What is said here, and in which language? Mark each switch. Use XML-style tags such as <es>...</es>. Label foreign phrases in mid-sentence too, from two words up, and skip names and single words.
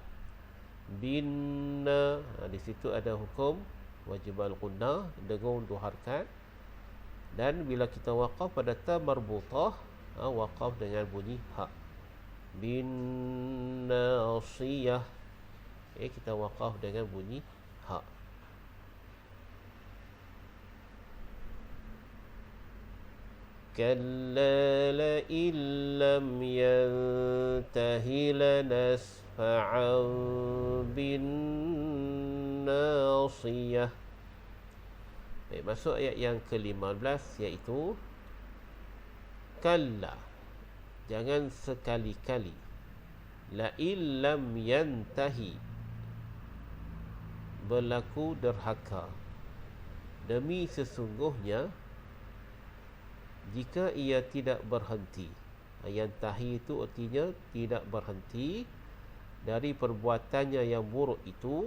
<ms>Binna, di situ ada hukum wajib al-gunnah, dengung 2 harakat. Dan bila kita waqaf pada ta marbutah, waqaf dengan bunyi ha.</ms> <ar>بالناصية,</ar> <ms>kita waqaf dengan bunyi ha.</ms> <ar>كلا لئن لم ينته لنسفعا بالناصية.</ar> <ms>Baik, masuk ayat yang ke-15, iaitu kalla, jangan sekali-kali,</ms> <ar>لئن لم ينته,</ar> <ms>berlaku derhaka, demi sesungguhnya jika ia tidak berhenti. Yantahi itu artinya tidak berhenti dari perbuatannya yang buruk itu.</ms>